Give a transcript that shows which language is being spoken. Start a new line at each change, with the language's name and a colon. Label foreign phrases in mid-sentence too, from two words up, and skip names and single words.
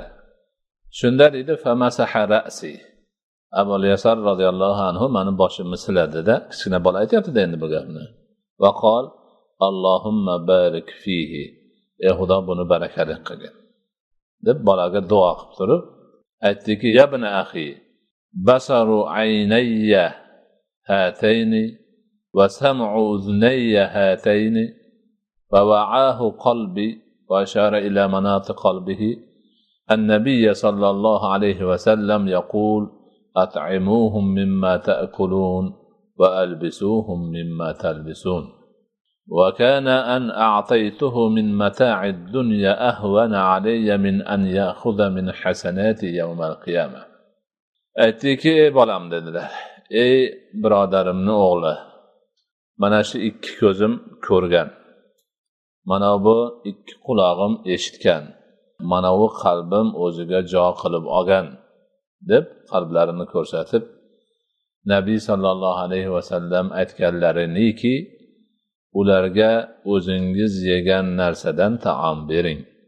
Uzbek: Shunda deydi,
Arabic: "فمسح رأسي."
Uzbek: Abul Yasar radhiyallohu anhu meni boshimni siladi-da, kichkina bola aytayapti-da endi bu gapni.
Arabic: وقال اللهم بارك فيه."
Uzbek: Ey Xudo buni barakali qilgin. deb bolaga duo qilib turib aytdiki,
Arabic: "يا ابن أخي بصر عيني هاتين وسمع أذني هاتين ووعاه قلبي." وأشار إلى مناط قلبه. النبي صلى الله عليه وسلم يقول: أطعموهم مما تأكلون وألبسوهم مما تلبسون. وكان أن أعطيته من متاع الدنيا أهون علي من أن يأخذ من حسنات يوم القيامة.
Uzbek: Aytdiki, ey bolam dedilar, ey birodarimning o'g'li, mana shu ikki ko'zim ko'rgan, mana bu ikki qulog'im eshitgan, mana bu qalbim o'ziga jo qilib olgan deb qalblarini ko'rsatib, Nabiy sallallohu alayhi va sallam aytganlariniki, ularga o'zingiz yegan narsadan taom bering.